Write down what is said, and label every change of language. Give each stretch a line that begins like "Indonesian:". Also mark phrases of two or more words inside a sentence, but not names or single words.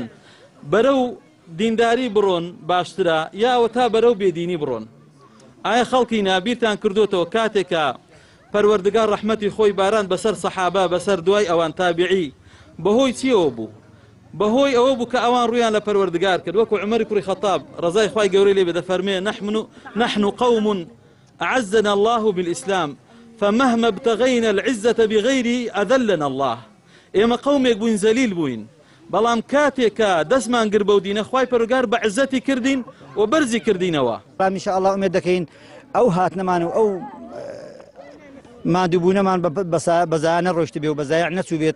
Central Kurdish: بەرەو دینداری بڕۆن باشترە یاوە تا بەرەو بێدینی بڕۆن؟ ئایا خەڵکی نابیرتان کردوتەوە کاتێکە پەروەردگار ڕەحمەتی خۆی باران بەسەر سەحابە بەسەر دوای ئەوان تابعی بەهۆی چیەوە بوو؟ بەهۆی ئەوە بوو کە ئەوان ڕویان لە پەروەردگار کرد. وەکو عومەری کوڕی خەتاب ڕەزای خوای گەورەی لێ بێ دەفەرمێ
Arabic: نحن قوم أعزنا الله بالإسلام فمهما ابتغينا العزة بغيره أذلنا الله.
Central Kurdish: ئێمە قومێک بووین زەلیل بووین، بەڵام کاتێکە دەستمان گر بەو دینە خوای پەروەردگار بە عزەتی کردین و بەرزی کردینەوە.
Arabic: ئینشاء الله
Central Kurdish: ئومێد دەکەین ئەو هاتنەمان و ئەو مادووبوونەمان بەزایانە ڕۆشت بێ و بەزایع نەچوو بێت.